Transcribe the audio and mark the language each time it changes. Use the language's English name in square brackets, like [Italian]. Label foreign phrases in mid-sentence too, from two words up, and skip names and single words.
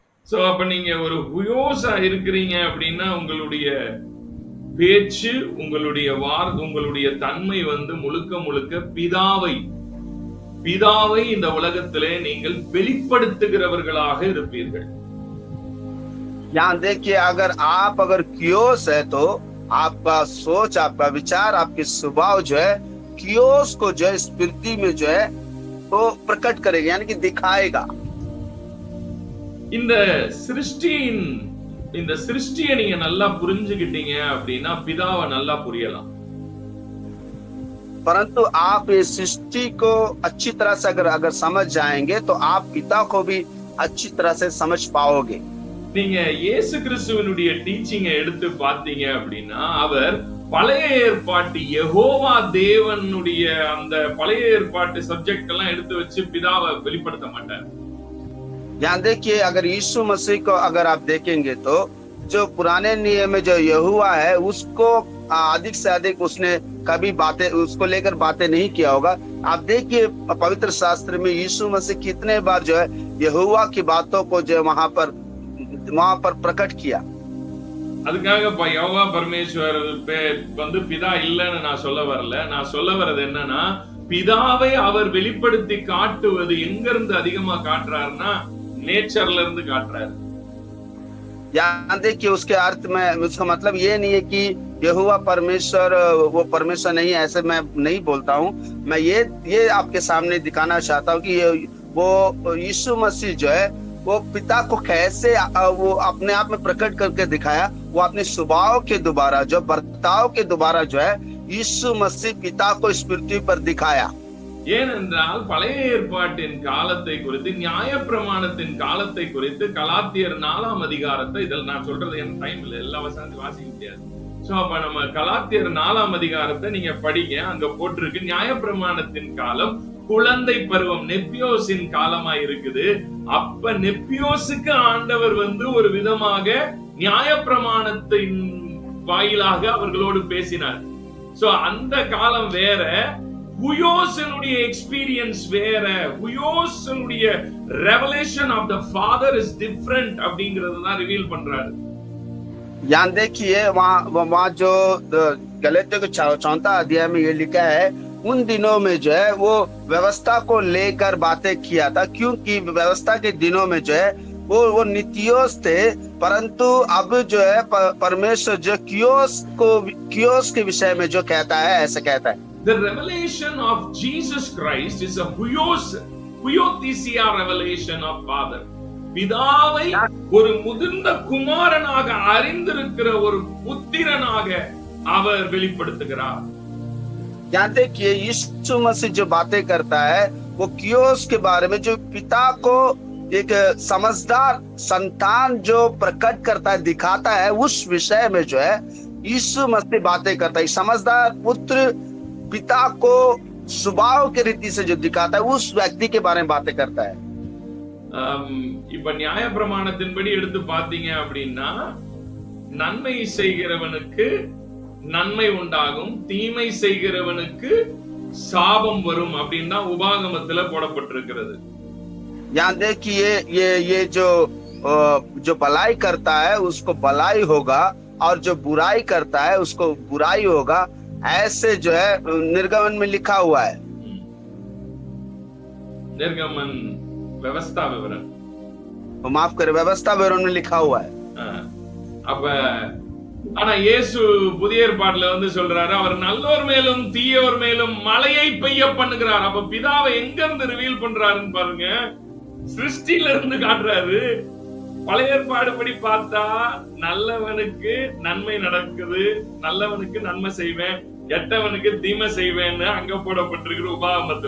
[Tamil] சோ அப்ப நீங்க ஒரு ஹுயோஸா இருக்கிறீங்க அப்படின்னா உங்களுடைய பேச்சு, உங்களுடைய தன்மை வந்து முழுக்க முழுக்க பிதாவை இந்த உலகத்திலே நீங்கள் வெளிப்படுத்துகிறவர்களாக இருப்பீர்கள். [Hindi] यहाँ देखिए, अगर क्योस है तो आपका सोच, आपका विचार, आपकी स्वभाव जो है क्योस को जो है स्मृति में जो है वो प्रकट करेगा, यानी कि दिखाएगा। [Tamil] இந்த சிருஷ்டியை நீங்க நல்லா புரிஞ்சுக்கிட்டீங்க அப்படின்னா பிதாவை நல்லா புரியலாம். [Hindi] परंतु आप ये सृष्टि को अच्छी तरह से अगर समझ जाएंगे तो आप पिता को भी अच्छी तरह से समझ पाओगे। [Tamil] நீங்க இயேசு கிறிஸ்துவினுடைய டீச்சிங்க எடுத்து பார்த்தீங்க அப்படின்னா அவர் பழைய ஏற்பாட்டு யெகோவா தேவனுடைய அந்த பழைய ஏற்பாட்டு சப்ஜெக்ட் எல்லாம் எடுத்து வச்சு பிதாவை வெளிப்படுத்த மாட்டார். [Hindi] यहाँ देखिए, अगर यीशु मसीह को अगर आप देखेंगे तो जो पुराने नियम में जो यहोवा है उसको अधिक से अधिक उसने कभी उसको लेकर बातें नहीं किया होगा। आप देखिए पवित्र शास्त्र में यीशु मसीह कितने बार जो है यहोवा की बातों को जो वहां पर प्रकट किया। [Tamil] அதுக்காக யெகோவா பரமேஸ்வர் வந்து பிதா இல்லைன்னு நான் சொல்ல வரல. நான் சொல்ல வர்றது என்னன்னா பிதாவை அவர் வெளிப்படுத்தி காட்டுவது எங்க இருந்து அதிகமா காட்டுறாருன்னா நேச்சர்ல இருந்து காட்டுறாரு. [Hindi] यहाँ देखिए, उसके अर्थ में उसका मतलब ये नहीं है कि यहोवा परमेश्वर वो परमेश्वर नहीं है, ऐसे मैं नहीं बोलता हूँ। मैं ये आपके सामने दिखाना चाहता हूँ कि वो यीशु मसीह जो है वो पिता को कैसे वो अपने आप में प्रकट करके दिखाया। वो अपने स्वभाव के द्वारा, जो बर्ताव के द्वारा जो है यीशु मसीह पिता को इस पृथ्वी पर दिखाया। [Tamil] ஏனென்றால் பழைய ஏற்பாட்டின் காலத்தை குறித்து, நியாயப்பிரமாணத்தின் காலத்தை குறித்து கலாத்தியர் 4ஆம் அதிகாரத்தை, இதில் நான் சொல்றது என் டைம் இல்ல, எல்லா வசனத்தையும் வாசிக்க முடியாது. சோ அப்ப நம்ம கலாத்தியர் 4ஆம் அதிகாரத்தை நீங்க படிங்க. அங்க போட்டிருக்கு நியாயப்பிரமாணத்தின் காலம் குழந்தை பருவம், நெப்பியோசின் காலமா இருக்குது. அப்ப நெப்பியோசுக்கு ஆண்டவர் வந்து ஒரு விதமாக நியாயப்பிரமாணத்தின் வாயிலாக அவர்களோடு பேசினார். சோ அந்த காலம் வேற, ஹுயோஸனுடைய எக்ஸ்பீரியன்ஸ் வேற, ஹுயோஸனுடைய [English] revelation of the father is different [Tamil] அப்படிங்கறது தான் ரிவீல் பண்றாரு. [Hindi] यहाँ देखिए, वहाँ जो गलातियों के 4वां अध्याय में ये लिखा है, उन दिनों में जो है वो व्यवस्था को लेकर बातें किया था, क्योंकि व्यवस्था के दिनों में जो है वो नीतियोस थे। परंतु अब जो है परमेश्वर जो क्योस के विषय में जो कहता है, ऐसे कहता है। [English] The revelation of Jesus Christ is a huiothesia revelation of Father. [Tamil] பிதாவை ஒரு முதிர்ந்த குமாரனாக அறிந்திருக்கிற ஒரு புத்திரனாக அவர் வெளிப்படுத்துகிறார். [Hindi] यहाँ देखिए, यीशु मसीह जो बातें करता है वो क्योस के बारे में, जो पिता को एक समझदार संतान जो प्रकट करता है, दिखाता है, उस विषय में जो है यीशु मसीह बातें करता है। समझदार पुत्र पिता को स्वभाव के रीति से जो दिखाता है, उस व्यक्ति के बारे में बातें करता है। [Tamil] இப்ப நியாய பிரமாணத்தின்படி எடுத்து பாத்தீங்க அப்படின்னா நன்மை செய்கிறவனுக்கு நன்மை உண்டாகும், தீமை செய்கிறவனுக்கு சாபம் வரும் அப்படின்னா உபாகமத்துல போடப்பட்டிருக்கிறது. [Hindi] यहाँ देखिए, ये जो भलाई करता है उसको भलाई होगा, और जो बुराई करता है उसको बुराई होगा, ऐसे जो है निर्गमन में लिखा हुआ है। निर्गमन व्यवस्था विवरण, माफ करे, व्यवस्था विवरण में लिखा हुआ है। [Tamil] அப்ப ஆனா இயேசு புதிய ஏற்பாட்டுல வந்து சொல்றாரு, அவர் நல்லோர் மேலும் தீயோர் மேலும் மழையை பெய்ய பண்ணுகிறார். அப்ப பிதாவை எங்க இருந்து ரிவீல் பண்றாருன்னு பாருங்க, சிருஷ்டில இருந்து காட்டுறாரு. பழைய ஏற்பாடு படி பார்த்தா நல்லவனுக்கு நன்மை நடக்குது, நல்லவனுக்கு நன்மை செய்வேன், கெட்டவனுக்கு தீமை செய்வேன்னு அங்க போடப்பட்டிருக்கிற உபாகமத்துல.